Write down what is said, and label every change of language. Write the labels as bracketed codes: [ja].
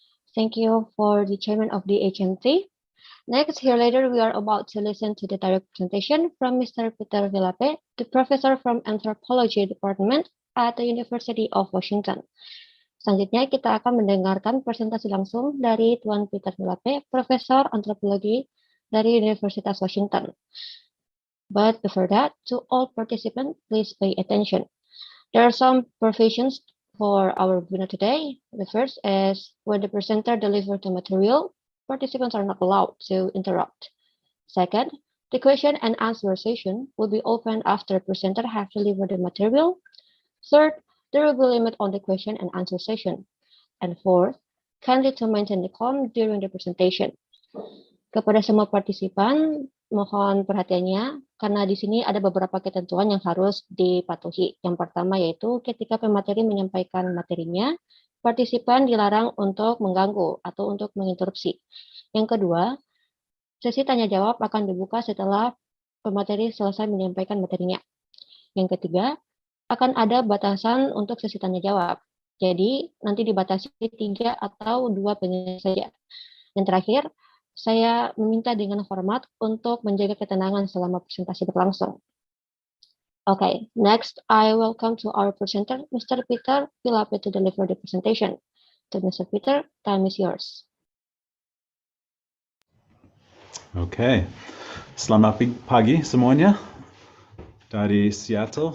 [en] Thank you for the chairman of the HMT. Next, here later, we are about to listen to the direct presentation from Mr. Peter Lape, the professor from Anthropology Department at the University of Washington. Selanjutnya, kita akan mendengarkan presentasi langsung dari Tuan Peter Lape, Profesor Antropologi dari Universitas Washington. But before that, to all participants, please pay attention. There are some provisions for our webinar today. The first is when the presenter delivers the material, participants are not allowed to interrupt. Second, the question and answer session will be open after the presenter has delivered the material. Third, there will be a limit on the question and answer session. And fourth, kindly to maintain the calm during the presentation. [id] Kepada semua partisipan, mohon perhatiannya karena di sini ada beberapa ketentuan yang harus dipatuhi. Yang pertama yaitu ketika pemateri menyampaikan materinya, partisipan dilarang untuk mengganggu atau untuk menginterupsi. Yang kedua, sesi tanya jawab akan dibuka setelah pemateri selesai menyampaikan materinya. Yang ketiga, akan ada batasan untuk sesi tanya jawab. Jadi nanti dibatasi 3 atau 2 penanya saja. Yang terakhir, saya meminta dengan hormat untuk menjaga ketenangan selama presentasi berlangsung. [en] Okay, next I welcome to our presenter, Mr. Peter Lape, to deliver the presentation. To Mr. Peter, time is yours. Okay, [id] selamat pagi semuanya dari Seattle.